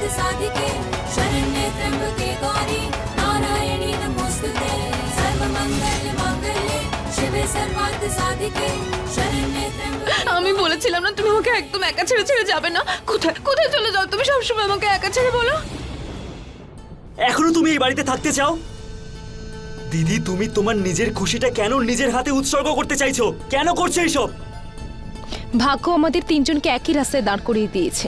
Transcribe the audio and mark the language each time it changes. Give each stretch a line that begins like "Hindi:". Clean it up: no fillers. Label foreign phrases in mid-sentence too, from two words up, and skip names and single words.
Sanskrit: साधिके शरण्ये त्र्यंबके गौरी नारायणी नमोस्तुते सर्व मंगल मंगल्ये शिवे सर्वार्थ साधिके शरण्ये त्र्यंबके।
Bangla: আমি বলেছিলাম না তুমি আমাকে একদম একা ছেড়ে ছেড়ে যাবে না। কোথায় কোথায় চলে যাও তুমি? সবসময় আমাকে একা ছেড়ে বলো। এখনো তুমি এই বাড়িতে থাকতে চাও? দিদি, তুমি তোমার নিজের খুশিটা কেন নিজের হাতে উৎসর্গ করতে চাইছো? কেন করছো এইসব? ভাগ্য আমাদের তিনজনকে একই রাস্তায় দাঁড় করিয়ে দিয়েছে।